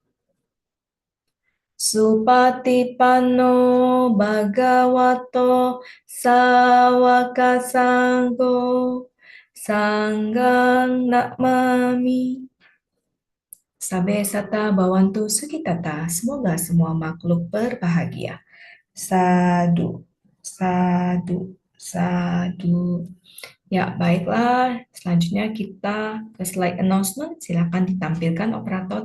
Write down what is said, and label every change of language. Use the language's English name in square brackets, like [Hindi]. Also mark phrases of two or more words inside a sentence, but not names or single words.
[Pali] Supatipanno bhagavato sawaka sanggo Sanggang namami Sabe sata bawantu sukitata. [Indonesian] Semoga semua makhluk berbahagia. [Pali] Sadu, sadu, sadu. [Indonesian] Ya, baiklah. Selanjutnya kita ke [English] slide announcement. [Indonesian] Silakan ditampilkan operator.